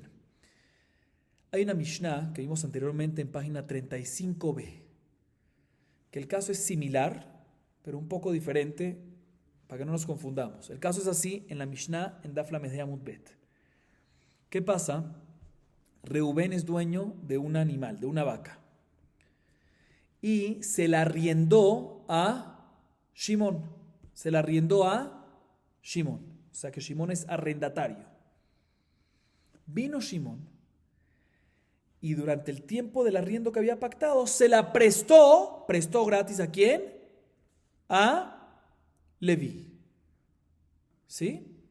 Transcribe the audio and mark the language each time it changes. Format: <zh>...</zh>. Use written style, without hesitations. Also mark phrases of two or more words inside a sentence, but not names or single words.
<es>Hay una Mishnah que vimos anteriormente en página 35b, que el caso es similar, pero un poco diferente, para que no nos confundamos. El caso es así en la Mishnah en</es> <he>דף ל עמוד ב.</he> <es>¿Qué pasa? Reubén es dueño de un animal, de una vaca, y se la arriendó a Shimón. Se la arriendó a Shimón. O sea que Shimón es arrendatario. Vino Shimón y durante el tiempo del arriendo que había pactado, se la prestó gratis ¿a quién? A Leví. ¿Sí?</es>